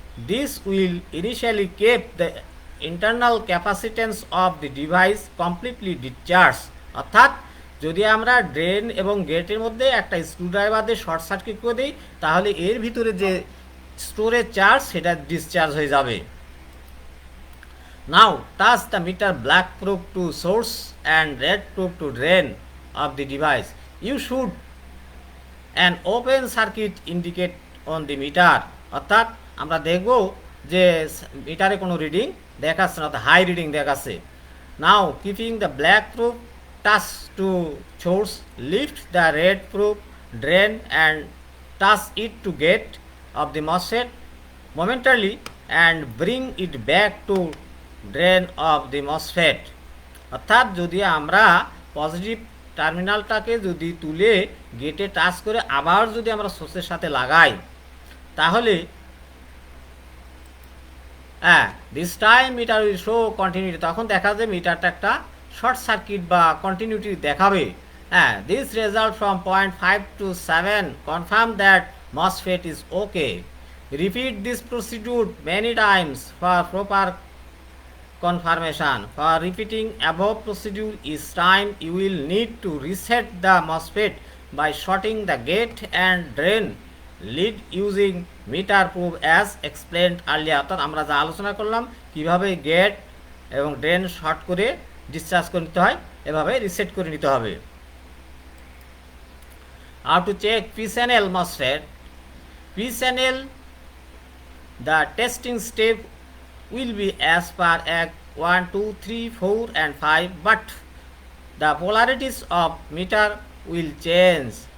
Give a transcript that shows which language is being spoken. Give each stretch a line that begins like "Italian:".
English: This will initially keep the internal capacitance of the device completely discharge.
Bangla: অর্থাৎ যদি আমরা drain এবং গেটের মধ্যে একটা স্ক্রুড্রাইভার দিয়ে শর্ট সার্কিট করে দিই তাহলে এর ভিতরে যে স্টোরেজ চার্জ সেটা ডিসচার্জ হয়ে যাবে।
English: Now touch the meter black probe to source and red probe to drain of the device. You should an open circuit indicate on the meter.
Bangla: অর্থাৎ আমরা দেখব যে মিটারে কোনো রিডিং দেখাচ্ছে না, হাই রিডিং দেখাচ্ছে।
English: Now keeping the black probe touch to source, lift the red probe, drain and touch it to gate of the MOSFET momentarily and bring it back to drain of the MOSFET.
Bangla: অর্থাৎ যদি আমরা positive টার্মিনালটাকে যদি তুলে গেটে touch করে আবার যদি আমরা সোর্সের সাথে লাগাই তাহলে
English: this time meter will show continuity,
Bangla: তখন দেখা যায় মিটারটা একটা শর্ট সার্কিট বা কন্টিনিউটি দেখাবে।
English: This result from 0.5 to 7 confirm that MOSFET is okay. Repeat this procedure many times for proper confirmation. For repeating above procedure each time you will need to reset the MOSFET by shorting the gate and drain lead using meter probe as explained earlier.
Bangla: অর্থাৎ আমরা যা আলোচনা করলাম কিভাবে gate এবং drain short করে discharge করে নিতে হয়, এভাবে রিসেট করে নিতে হবে।
English: How to check P channel MOSFET? P channel, the testing step will be as per Act 1, 2, 3, 4 and 5, but the polarities of meter will change.